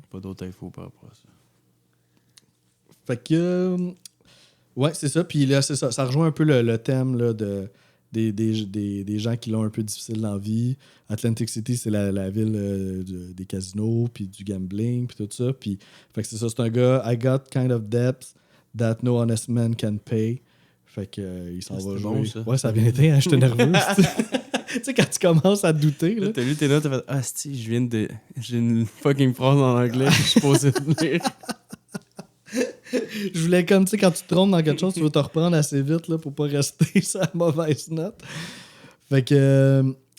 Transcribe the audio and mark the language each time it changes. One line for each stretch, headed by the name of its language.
French: Pas d'autres infos par rapport à ça. Fait que. Ouais, c'est ça. Puis là, c'est ça. Ça rejoint un peu le thème là, des gens qui l'ont un peu difficile dans la vie. Atlantic City, c'est la ville des casinos, puis du gambling, puis tout ça. Puis, fait que c'est ça. C'est un gars,
English: I got kind of debts that no honest man can pay.
French: Fait que il s'en va jouer. Bon, ça. Ouais, ça a bien été. Hein, j'étais nerveux. Tu sais, quand tu commences à douter. Là. Là, t'as lu tes notes, t'as fait ah, si, j'ai une fucking phrase en anglais que je suis posé de lire. Je voulais comme, tu sais, quand tu te trompes dans quelque chose, tu veux te reprendre assez vite là, pour pas rester sur la mauvaise note. Fait que.